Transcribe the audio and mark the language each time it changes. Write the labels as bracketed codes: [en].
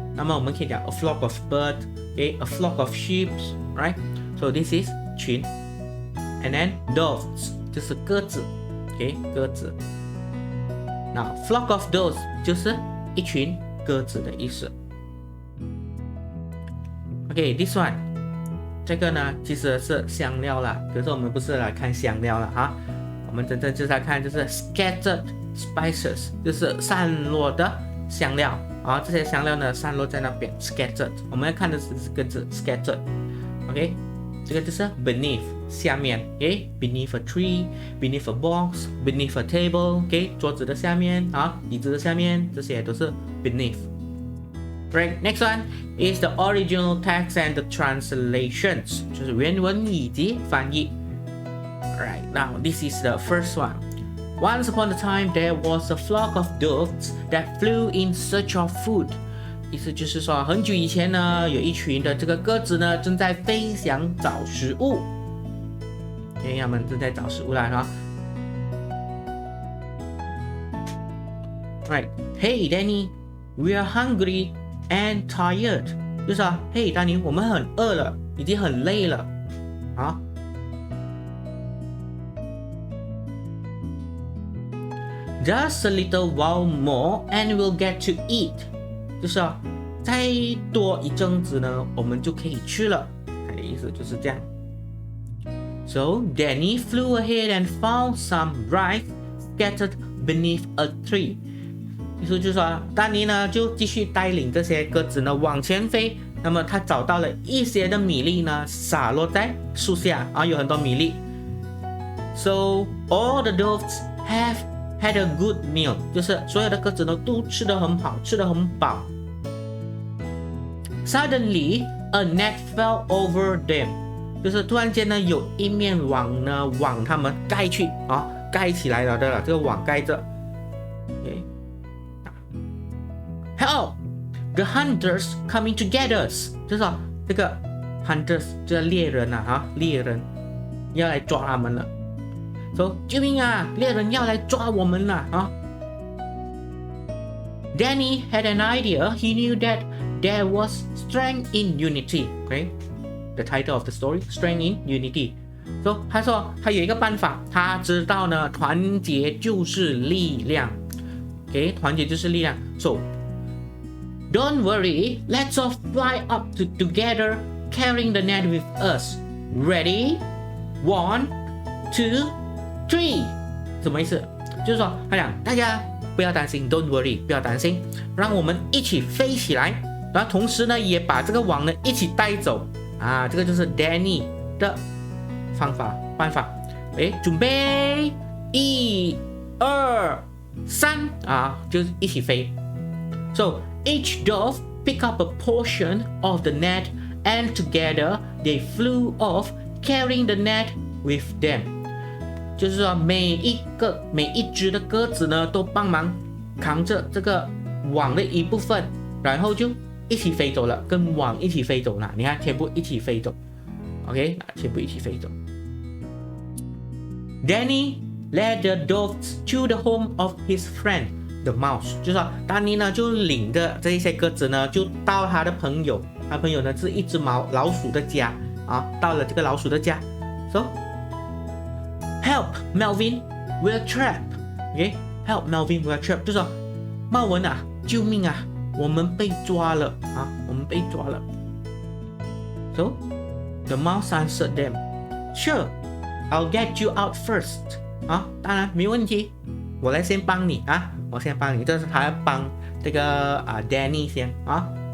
[zh] 那么我们可以讲 [en] a flock of bird。Okay, a flock of sheep, right? So this is [zh] 群 [en] and then doves [zh] 就是鸽子 okay, 鸽子 [en] Now flock of doves [zh] 就是一群鸽子的意思 [en] Okay, this one [zh] 这个呢其实是香料啦，可是我们不是来看香料了我们真正就是来看就是 [en] scattered spices [zh] 就是散落的香料这些香料呢散落在那边 scattered， 我们要看的是这个字 scattered。 [en] OK， [zh] 这个就是 [en] beneath [zh] 下面 [en] OK， beneath a tree, beneath a box, beneath a table OK， [zh] 桌子的下面椅子的下面，这些都是 [en] beneath。 Right, next one is the original text and the translations， [zh] 就是原文以及翻译。 [en] Right, now this is the first one.Once upon a time, there was a flock of doves that flew in search of food. [zh] 意思就是说，很久以前呢，有一群的这个鸽子呢，正在飞翔找食物。 [en] OK， [zh] 它们正在找食物啦 [en] Right, hey Danny, we are hungry and tired. 就是hey Danny， [zh] 我们很饿了，已经很累了 [en] Just a little while more and we'll get to eat. [zh] 就是再多一阵子呢，我们就可以吃了。它的意思就是这样。 [en] So Danny flew ahead and found some rice scattered beneath a tree. [zh] 意思就是说，丹尼呢就继续带领这些鸽子呢往前飞。那么他找到了一些的米粒呢，洒落在树下有很多米粒。 [en] So all the doves had a good meal， [zh] 就是所有的鸽子呢都吃得很好，吃得很饱。 [en] Suddenly, a net fell over them， [zh] 就是突然间呢有一面网呢往他们盖去盖起来了的，这个网盖着。 [en] Help! The hunters coming to get us， [zh] 就是这个 hunters 就是猎人猎人要来抓他们了。说救命啊！猎人要来抓我们了 [en] Danny had an idea. He knew that there was strength in unity. Okay, the title of the story, Strength in Unity. [zh] So 他说他有一个办法，他知道呢，团结就是力量。Okay， 团结就是力量。So [en] Don't worry, let's all fly up together, carrying the net with us. Ready? 1, 2, 3。 [zh] 什么意思？就是说，他讲大家不要担心 ， [en] Don't worry， [zh] 不要担心，让我们一起飞起来，然后同时呢，也把这个网呢一起带走啊。这个就是 Danny 的办法。准备1、2、3啊，就是一起飞。 [en] So each dove picked up a portion of the net, and together they flew off, carrying the net with them. [zh] 就是说每一只的鸽子呢，都帮忙扛着这个网的一部分，然后就一起飞走了，跟网一起飞走了。你看，全部一起飞走。 OK， 全部一起飞走。 [en] Danny led the doves to the home of his friend, the mouse. [zh] 就是说，丹尼呢就领着这一些鸽子呢，就到他的朋友，他朋友呢是一只老鼠的家啊，到了这个老鼠的家。 [en] So, help Melvin, we're trapped. OK, help Melvin, we're trapped. [zh] 就是说，茂文啊，救命啊，我们被抓了啊，我们被抓了。 [en] So, the mouse answered them, Sure, I'll get you out first. [zh] 啊，当然没问题，我来先帮你啊，我先帮你。这是他要帮这个Danny 先啊。